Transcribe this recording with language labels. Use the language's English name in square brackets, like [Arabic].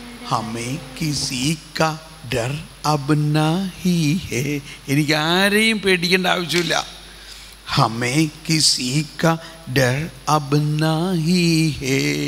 [Hindi] हमें किसी का डर अब नहीं है. [Malayalam] എനിക്ക് ആരെയും പേടിക്കേണ്ട ആവശ്യമില്ല. [Hindi] हमें किसी का डर अब नहीं है